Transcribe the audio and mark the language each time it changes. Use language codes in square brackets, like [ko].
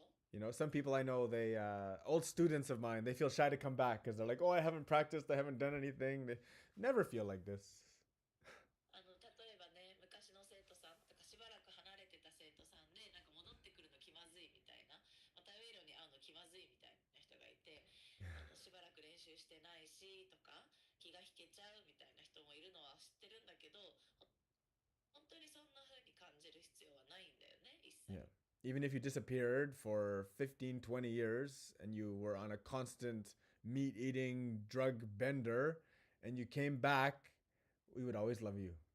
[en] You know, some people I know, they old students of mine, they feel shy to come back because they're like, oh, I haven't practiced, I haven't done anything. They never feel like this. [ja] 例えばね、昔の生徒さんとかしばらく離れてた生徒さんで、なんか戻ってくるの気まずいみたいな、またウェイロに会うの気まずいみたいな人がいて、しばらく練習してないしとか、気が引けちゃうみたいな人もいるのは知ってるんだけど、本当にそんな風に感じる必要はないんだよね、一切。 [en] Yeah. Even if you disappeared for 15, 20 years and you were on a constant meat eating drug bender and you came back, we would always love you.